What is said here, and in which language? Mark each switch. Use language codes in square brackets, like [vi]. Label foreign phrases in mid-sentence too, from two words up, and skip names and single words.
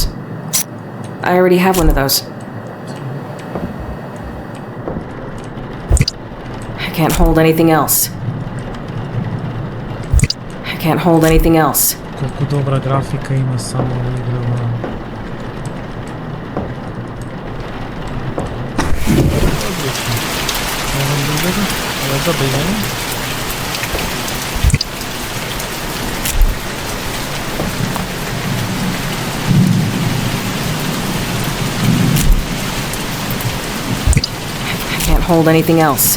[en] I already have one of those. I can't hold anything else. I can't hold anything else. [mk] Колку добра графика има само во играва. Одлично. Можем да видим. Ова е забавено. [en] Can't hold anything else.